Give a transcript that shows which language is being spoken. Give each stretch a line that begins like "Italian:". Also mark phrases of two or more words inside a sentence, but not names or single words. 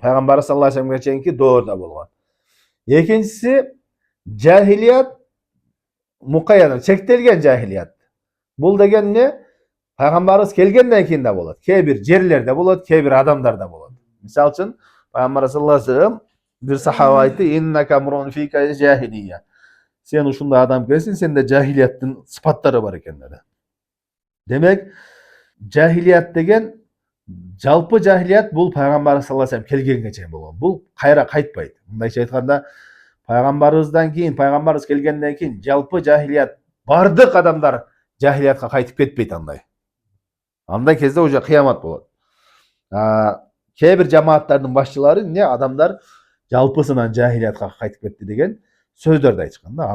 Kyrgyz: Пайгамбар
Arabic: صلى الله عليه
Kyrgyz: ва салламга чейинки доорда болгон. Экинчиси
Arabic: جاهلية مقيدة,
Kyrgyz: чектелген жахилият. Бул деген эмне? Пайгамбарыбыз келгенден кийин да болот. Кээ бир жерлерде болот, кээ бир адамдарда болот. Мисалы үчүн, Пайгамбар
Arabic: صلى الله عليه وسلم
Kyrgyz: бир сахаба айтты:
Arabic: "إنك امرؤ فيك جاهلية."
Kyrgyz: Сен ушундай адам келсиң, сенде жахилияттын сыпаттары бар экен деди. Демек, жахилият деген жалпы жахилият бул Пайгамбар
Arabic: صلى الله عليه وسلم
Kyrgyz: келгенге чейин болгон. Бул кайра кайтпайт. Мындайча айтканда, пайгамбарыбыздан кийин, пайгамбарыбыз келгенден кийин жалпы жахилият бардык адамдар жахилиятка кайтып кетпейт андай. Андай кезде уже кыямат болот. Кээ бир жамааттардын башчылары эмне адамдар жалпысынан жахилиятка кайтып кетти деген сөздөрдү айтышкан да.